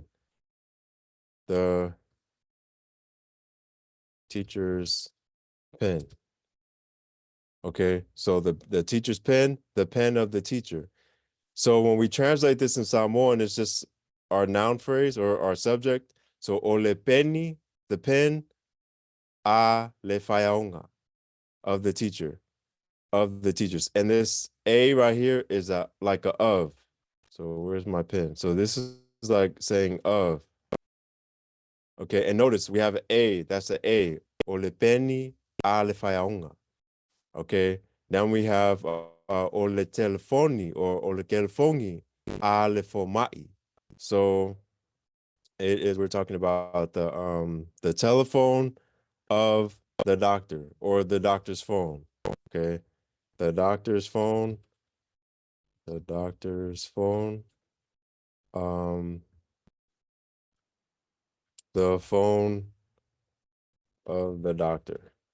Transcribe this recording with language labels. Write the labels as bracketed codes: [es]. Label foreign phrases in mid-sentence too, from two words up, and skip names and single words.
[en] The teacher's pen. Okay, so the teacher's pen, the pen of the teacher. So when we translate this in Samoan, it's just our noun phrase or our subject. [sm] So ole peni, [en] the pen, [sm] a le whaiaonga, [en] of the teacher, of the teachers. And this a right here is like a of. So where's my pen? So this is like saying of. Okay, and notice we have an a. That's an a. [sm] Ole peni a le whaiaonga. [en] Okay, now we have [sm] ole telefoni [en] or [sm] ole telefoni a le fomai. [en] So it is, we're talking about the telephone of the doctor or the doctor's phone. Okay, the doctor's phone, the doctor's phone, um, the phone of the doctor.